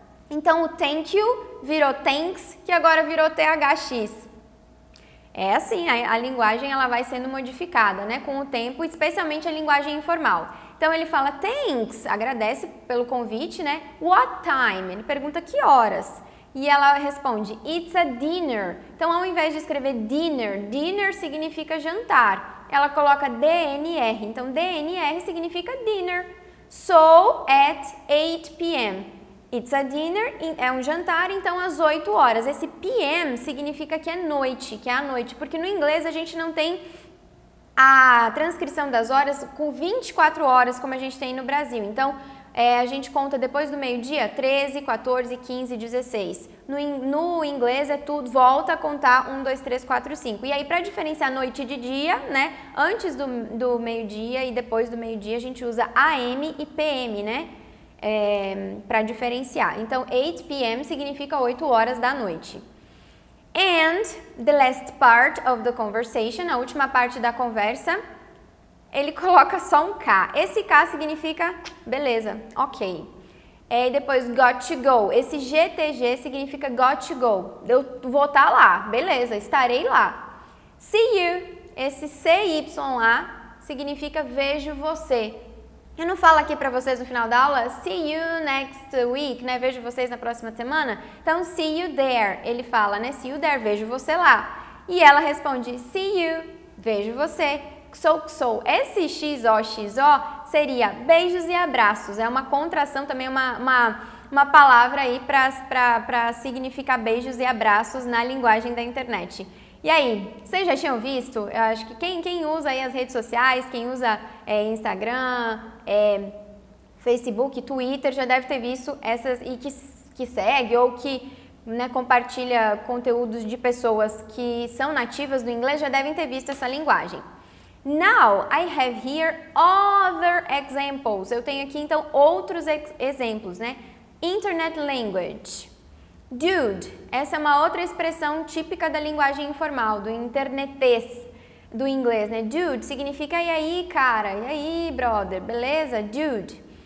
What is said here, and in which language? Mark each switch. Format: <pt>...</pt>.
<pt>Então o</pt> <en>thank you</en> <pt>virou thanks, que agora virou THX. É assim, a linguagem ela vai sendo modificada, né, com o tempo, especialmente a linguagem informal. Então ele fala thanks, agradece pelo convite, né?</pt> <en>What time?</en> <pt>Ele pergunta que horas. E ela responde</pt> <en>it's a dinner.</en> <pt>Então ao invés de escrever dinner, dinner significa jantar. Ela coloca DNR. Então DNR significa dinner.</pt> <en>So at 8 p.m. It's a dinner,</en> <pt>é um jantar, então às 8 horas. Esse PM significa que é noite, que é a noite, porque no inglês a gente não tem a transcrição das horas com 24 horas como a gente tem no Brasil. Então, a gente conta depois do meio-dia 13, 14, 15, 16. No inglês é tudo, volta a contar 1, 2, 3, 4, 5. E aí, para diferenciar noite de dia, né? Antes do meio-dia e depois do meio-dia, a gente usa AM e PM, né? Para diferenciar. Então, 8 p.m. significa 8 horas da noite.</pt> <en>And the last part of the conversation,</en> <pt>a última parte da conversa, ele coloca só um K. Esse K significa beleza, ok. E depois</pt> <en>got to go.</en> <pt>Esse GTG significa got to go. Eu vou estar lá, beleza, estarei lá.</pt> <en>See you.</en> <pt>Esse CY lá significa vejo você. Eu não falo aqui para vocês no final da aula,</pt> <en>see you next week,</en> <pt>né? Vejo vocês na próxima semana. Então,</pt> <en>see you there.</en> <pt>Ele fala, né?</pt> <en>See you there,</en> <pt>vejo você lá. E ela responde,</pt> <en>see you,</en> <pt>vejo você. So. Esse XO seria beijos e abraços. É uma contração também, uma palavra aí para significar beijos e abraços na linguagem da internet. E aí, vocês já tinham visto? Eu acho que quem usa aí as redes sociais, quem usa Instagram, Facebook, Twitter, já deve ter visto essas e que segue ou que, né, compartilha conteúdos de pessoas que são nativas do inglês, já devem ter visto essa linguagem.</pt> <en>Now, I have here other examples.</en> <pt>Eu tenho aqui, então, outros exemplos, né?</pt> <en>Internet language.</en> <pt>Dude, essa é uma outra expressão típica da linguagem informal, do internetês do inglês, né? Dude significa e aí, cara, e aí, brother, beleza? Dude.</pt>